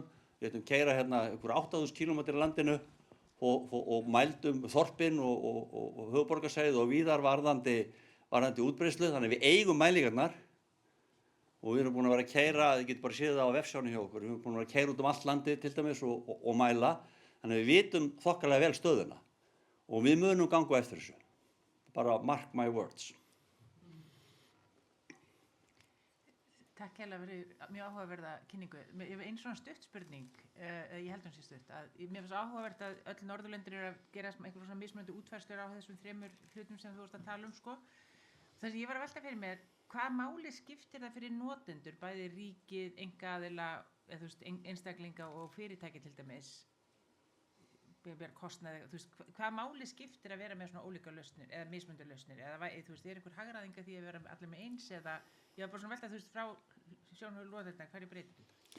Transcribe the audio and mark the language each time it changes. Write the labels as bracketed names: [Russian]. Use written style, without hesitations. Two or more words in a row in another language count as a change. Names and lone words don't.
[Icelandic] Við ætlum keyra einhver 8.000 km í landinu og mældum þorpin og höfuðborgarsvæðið og víðar varðandi útbreiðslu. Þannig við eigum mælingarnar og við erum búin að vera að keyra, þið getur bara séð það á vefsjánu hjá okkur, við erum búin að vera að keyra út allt landið til dæmis og mæla. Þannig við vitum þokkalega vel stöðuna og við munum ganga eftir þessu. [English] Bara mark my words. [Icelandic] Takk hérlega fyrir mjög áhugaverða kynningu. Ég hef einn svona stutt spurning, ég held sé stutt, að mér finnst áhugavert að öll Norðurlöndin að gera einhver svona mismunandi útfærslur á þessum 3 hlutum sem þú varst að tala sko. Þess að ég var að velta fyrir mér, hvað máli skiptir það fyrir notendur, bæði ríkið, einkaaðila, einstaklinga og fyrirtæki til dæmis, kostnaði, hvað máli skiptir að vera með svona ólíka lausnir eða mismunandi lausnir, eða einhver hagræðinga því að vera allir með eins, eða ég var bara svona velta frá sjónarhóli notenda, hverju breytir þetta?